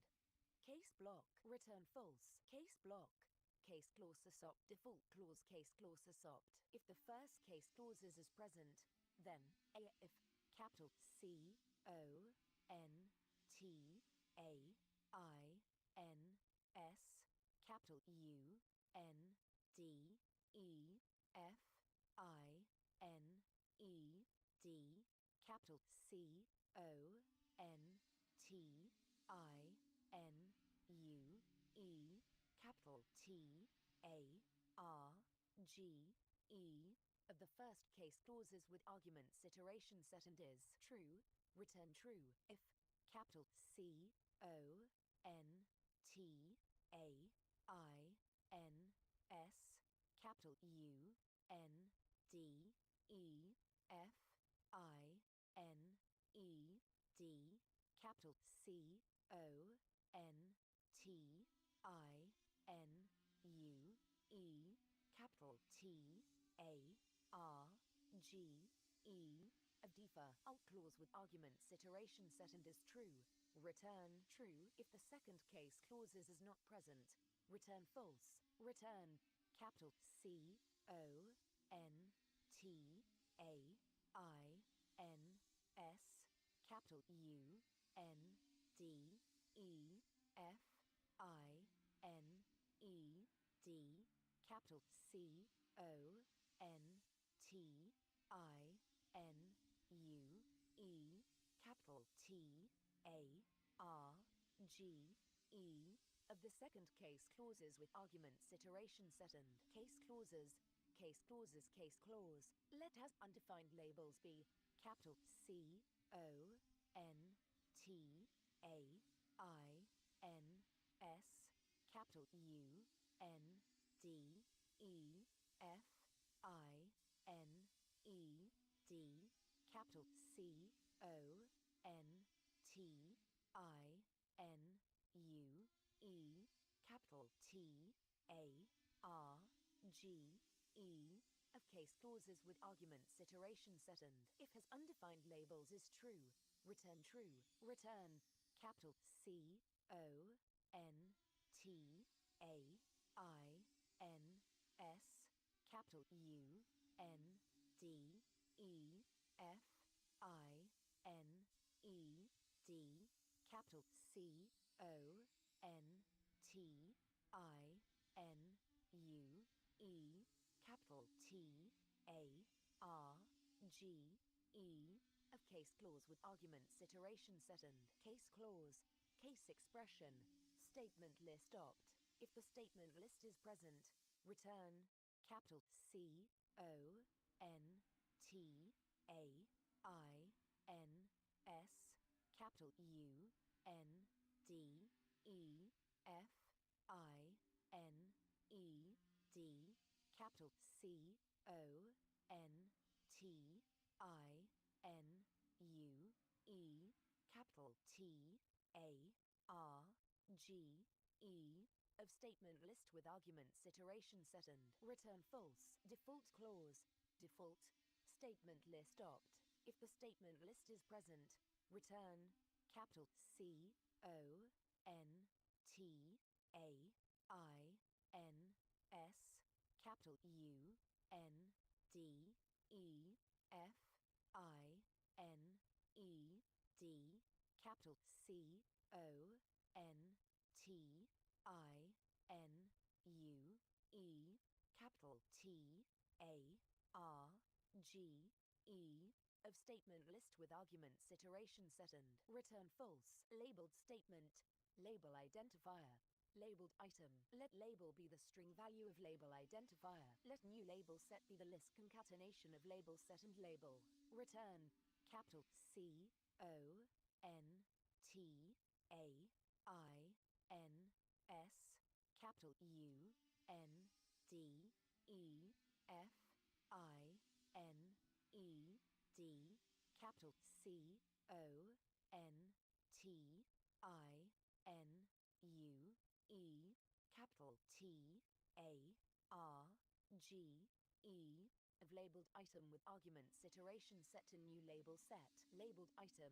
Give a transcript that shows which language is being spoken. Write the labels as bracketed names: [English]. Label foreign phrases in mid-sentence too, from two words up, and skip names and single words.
[English] Case block return false case block case clause assopt default clause case clause assopt if the first case clauses is present then a if capital C O N T A I N S capital U N D E F I N E D capital C O N T I N U E capital T A R G E of the first case clauses with arguments iteration second is true return true if capital C O N T A I N S capital U N D E F I N E D capital C O N T I N U E capital T A R G E of defer alt clause with arguments iteration second is true return true if the second case clauses is not present return false return capital C O N T A I N S capital U N D E F I N E D capital C O N T I N U E capital T A R G E of the second case clauses with arguments iteration second. Case clauses case clause let has undefined labels be capital C O N T A I N S capital U N D E F I N E D capital C O N T I N U E capital capital T, A, R, G, E, of case clauses with arguments iteration second. If has undefined labels is true, return true. Return capital C, O, N, T, A, I, N, S, capital U, N, D, E, F, I, N, E, D, capital C, O, N, T, I, N, U, E, capital T, A, R, G, E, of case clause with arguments iteration second. Case clause, case expression, statement list opt. If the statement list is present, return capital C, O, N, T, A, I, N, S, capital U, N, D, E, F, I, N, E, D, capital C, O, N, T, I, N, U, E, capital T, A, R, G, E, of statement list with arguments iteration second. Return false. Default clause, default, statement list opt. If the statement list is present, return capital C, O, N, T, A, I, N, S, capital U, N, D, E, F, I, N, E, D, capital C, O, N, T, I, N, U, E, capital T, A, R, G, E, of statement list with arguments iteration second. Return false. Labeled statement, label identifier, labeled item. Let label be the string value of label identifier. Let new label set be the list concatenation of label set and label. Return capital C, O, N, T, A, I, N, S, capital U, N, D, E, F, I, N, E, D, capital C, O, N, T, I, N, U, E, capital T, A, R, G, E, of labeled item with arguments iteration set to new label set. Labeled item.